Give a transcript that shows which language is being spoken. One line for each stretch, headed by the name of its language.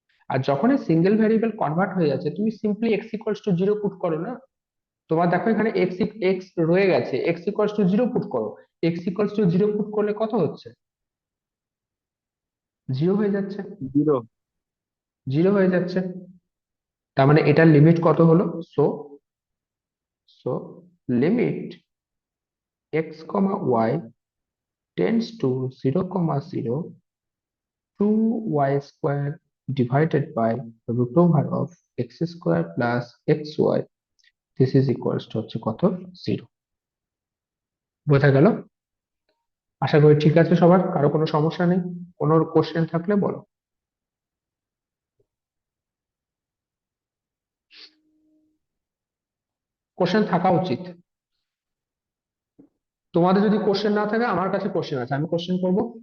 Bangla: আর যখনই single variable convert হয়ে যাচ্ছে তুমি simply x equals to 0 put করো না। তোমার দেখো এখানে এক্স এক্স রয়ে গেছে, এক্স ইকুয়ালস টু 0 পুট করো, এক্স ইকুয়ালস টু 0 পুট করলে কত হচ্ছে, 0 হয়ে যাচ্ছে,
English: Zero.
Bangla: 0 হয়ে যাচ্ছে। তার মানে এটার লিমিট কত হলো,
English: so so limit x comma y tends to 0,0, 2y square divided by root over of x square plus xy, this is equals to
Bangla: হচ্ছে কত,
English: 0।
Bangla: বোঝা গেল, আশা করি ঠিক আছে সবার, কারো কোনো সমস্যা নেই, কোনো কোশ্চেন থাকলে বলো। কোশ্চেন থাকা উচিত, তোমাদের যদি কোশ্চেন না থাকে আমার কাছে কোশ্চেন আছে, আমি কোশ্চেন করবো,